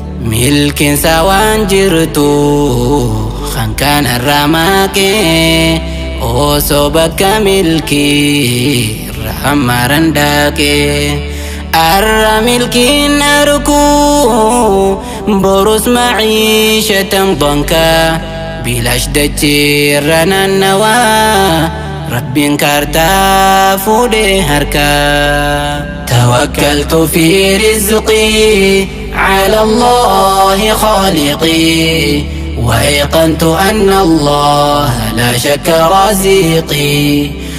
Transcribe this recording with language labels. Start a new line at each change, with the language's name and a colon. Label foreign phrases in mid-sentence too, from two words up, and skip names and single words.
Oromo: Milkiinsa waan jirtu, kan kanarraa maakee, osoo bakka milkii Irra hammaran daakee. Arra milkiin arku, borus ma'iishatan danka. Bilaash dachee irra naannawaa, Rabbiin kaartaa fuudhee harka.
Arabic: توكلت في رزقي على الله خالقي، وأيقنت أن الله لا شك رازقي،